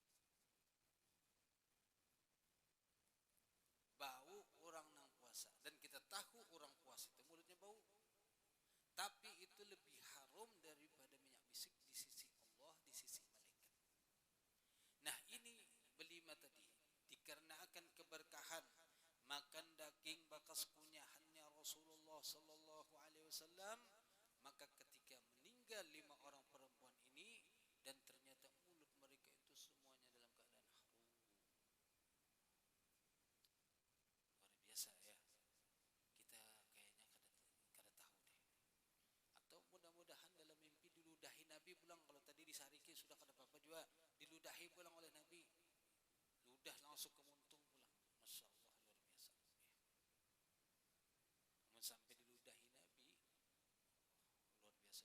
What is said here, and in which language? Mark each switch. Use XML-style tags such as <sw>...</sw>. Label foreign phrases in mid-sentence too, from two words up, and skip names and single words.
<id>Bau orang nang puasa, dan kita tahu orang puasa itu mulutnya bau, tapi itu lebih harum daripada minyak misik di sisi Allah, di sisi malaikat. Nah, ini berlima tadi dikarenakan keberkahan makan daging bakas kunyahannya Rasulullah</id> <ar>sallallahu alaihi wasallam,</ar> <id>maka ketika meninggal 5 orang perempuan ini dan ternyata mulut mereka itu semuanya dalam keadaan harum. Luar biasa ya.</id> <bjn>Kita kayaknya kada tahu deh.</bjn> <id>Atau mudah-mudahan dalam mimpi diludahi Nabi pulang.</id> <bjn>Kalau tadi di Sariki sudah kada apa-apa juga, diludahi pulang oleh Nabi. Ludah langsung ke muntung pulang.</bjn> <ar>Masya Allah,</ar> <id>luar biasa. Namun sampai diludahi Nabi, luar biasa.</id>